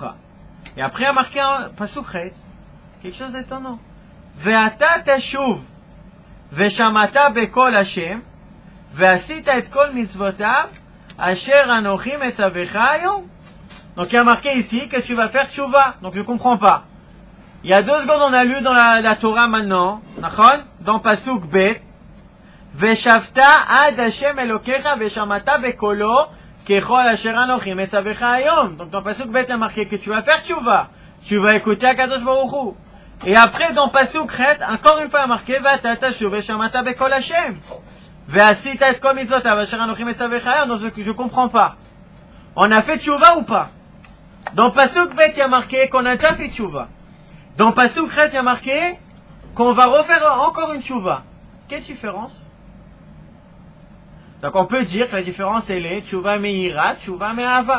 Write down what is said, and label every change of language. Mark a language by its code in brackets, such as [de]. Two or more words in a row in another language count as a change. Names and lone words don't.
[fr] Et après a marqué un [he] פסוק ח, [fr] quelque chose d'étonnant. [he] ואתה תשוב ושמעת בקול השם ועשית את כל מצוותיו אשר אנוכי מצווך היום. [fr] Donc il y a marqué ici que tu vas faire tchouva. Donc je ne comprends pas. Il y a 2 secondes on a lu dans la Torah maintenant, נכון? Dans [he] פסוק ב. ושבת עד השם אלוקיך ושמעת בקולו ככל אשר אנוכי מצווך היום. [fr] Donc dans [he] פסוק ב [fr] il y a marqué que tu vas faire tchouva. Tu vas écouter [he] הקדוש ברוך הוא. [fr] Et après dans [he] פסוק ח [fr] encore une fois il y a marqué [he] ואתה תשוב ושמעת בקול השם ועשית את כל מצוותיו אשר אנוכי מצווך היום. [fr] Donc je comprends pas. On a fait tchouva ou pas? Dans [he] פסוק ב [fr] il y a marqué qu'on a déjà fait tchouva. Dans [he] פסוק ח [fr] il y a marqué qu'on va refaire encore une tchouva. Quelle différence? Donc on peut dire que la différence elle est [he] תשובה מיראה, תשובה מאהבה.